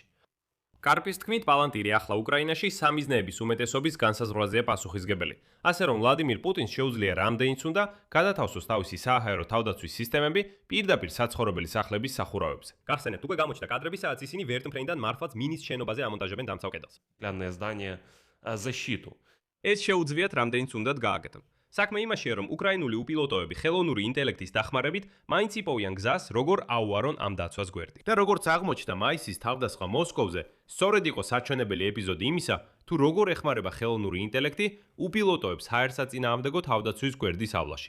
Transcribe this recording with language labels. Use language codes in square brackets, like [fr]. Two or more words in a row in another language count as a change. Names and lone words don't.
[ka] კარპის თქმით, პალანტირი ახლა უკრაინაში სამიზნეების უმეტესობის განსაზღვრაზეა პასუხისგებელი. ასე რომ ვლადიმირ პუტინს შეუძლია რამდენიც უნდა გადათავსოს თავისი საჰაერო თავდაცვის системები პირდაპირ საცხოვრებელი სახლების სახურავებზე. გახსენებთ, უკვე გამოჩნდა კადრები, სადაც ისინი ვერტმფრენიდან მარხვაც მინის შენობაზე ამონტაჟებენ დამცავ კედელს. [ru] Главное здание защиту. [ka] ეს შეუძლიათ რამდენიც უნდათ გააკეთონ. საქმე იმაშია, რომ უკრაინული უპილოტოები ხელოვნური ინტელექტის დახმარებით მაინც იპოვიან გზას, როგორ აუარონ ამ დაცვას გვერდი. და როგორც აღმოჩნდა მაისის თავდასხმა მოსკოვზე, სწორედ იყო საჩვენებელი ეპიზოდი იმისა, თუ როგორ ეხმარება ხელოვნური ინტელექტი უპილოტოებს ჰაერსაწინააღმდეგო თავდაცვის გვერდის ავლაში.